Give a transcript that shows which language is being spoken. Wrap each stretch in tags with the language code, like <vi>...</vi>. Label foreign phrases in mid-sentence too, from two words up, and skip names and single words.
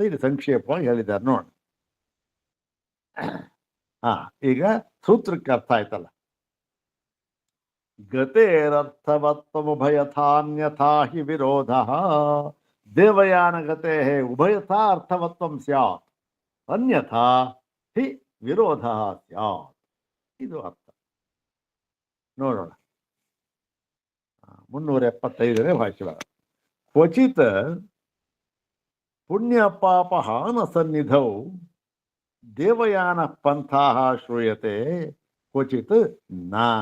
<kn>ಇದು ಸಂಕ್ಷೇಪವಾಗಿ ಹೇಳಿದ್ದಾರೆ ನೋಡ. ಈಗ ಸೂತ್ರಕ್ಕೆ ಅರ್ಥ ಆಯ್ತಲ್ಲ.</kn> <sa>ಗತೇರರ್ಥವತ್ವಮುಭಯಥಾನ್ಯಥಾ ಹಿ ವಿರೋಧ. ದೇವಯಾನ ಗತೆ ಉಭಯಥಾ ಅರ್ಥವತ್ವಂ ಸ್ಯಾತ್ ಅನ್ಯಥಾ ಹಿ ವಿರೋಧ ಸ್ಯಾತ್.</sa> <kn>ಇದು ಅರ್ಥ ನೋಡೋಣ. 375ನೇ ಭಾಷಣ.</kn> <sa>ಕ್ವಚಿತ್ ಪುಣ್ಯ ಪಾಪ ಹಾನ ಸನ್ನಿಧೌ ದೇವಯಾನ ಪಂಥಾ ಶ್ರೂಯತೆ ಕ್ವಚಿತ್ ನ.</sa>